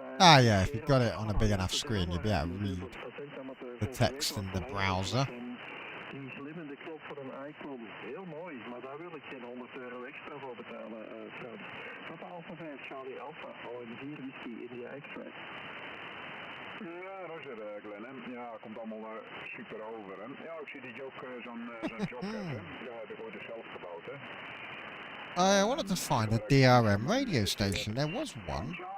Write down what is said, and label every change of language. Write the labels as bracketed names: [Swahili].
[English] Ah yeah, if you've got it on a big enough screen, you'll be able to read the text in the browser. [Dutch] Die glimmende knop voor een icon, heel mooi, maar daar wil ik geen €100 extra voor betalen, Frans. Wat de Alpha 5 Charlie Alpha, al een 4 whisky in die extract. Ja, Roger, Glenn, hè. Ja, komt allemaal super over, hè. Ja, ik zie dat je ook zo'n jog hebt, hè. Ja, dat wordt dus zelf gebouwd, hè. [English] I wanted to find a DRM radio station. There was one.